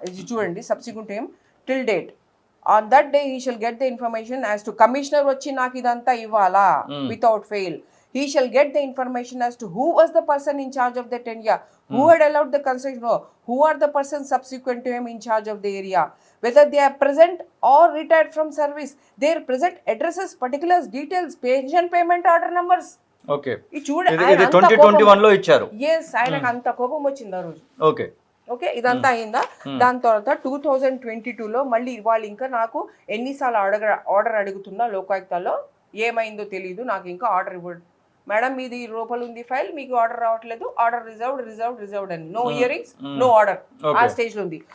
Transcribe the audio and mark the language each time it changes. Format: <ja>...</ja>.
<te>చూడండి,</te> <en>subsequent ఏం till date on that day he shall get the information as to</en> <te>commissioner వచ్చి నాకు ఇదంతా ఇవ్వాలా</te> <en>Without fail. He shall get the information as to who was the person in charge of that area, who had allowed the construction, who are the persons subsequent to him in charge of the area, whether they are present or retired from service, their present addresses, particulars, details, pension payment order numbers.</en> <te>Okay, ఇది చూడండి, 2021లో ఇచ్చారు.</te> <en>yes,</en> <te>ఆయనకు అంత కోపం వచ్చింది ఆ రోజు. Okay, okay, ఇదంతా అయిందా. దాని తర్వాత 2022లో మళ్ళీ వాళ్ళు ఇంకా నాకు ఎన్నిసార్లు ఆర్డర్ అడుగుతున్నా లోకాయుక్తలో, ఏమైందో తెలియదు, నాకు ఇంకా ఆర్డర్ ఇవ్వడు. మేడం మీది లోపల ఉంది ఫైల్, మీకు ఆర్డర్ రావట్లేదు, ఆర్డర్ రిజర్వ్డ్ అని, నో హియరింగ్స్ నో ఆర్డర్ ఆ స్టేజ్ లో ఉంది.</te>